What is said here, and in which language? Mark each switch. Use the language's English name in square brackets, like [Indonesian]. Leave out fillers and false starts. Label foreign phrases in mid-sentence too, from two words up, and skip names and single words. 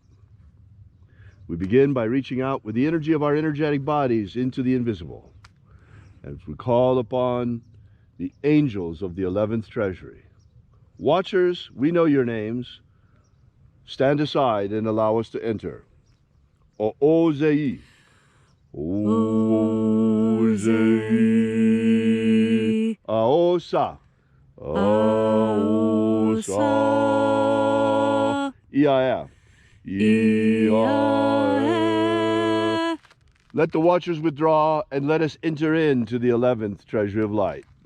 [English] We begin by reaching out with the energy of our energetic bodies into the invisible as we call upon the angels of the 11th Treasury. Watchers, we know your names. Stand aside and allow us to enter. O-O-Zei. O-Zei. Aosa. Aosa. Ia. Ia. Let the watchers withdraw and let us enter into the 11th Treasury of Light.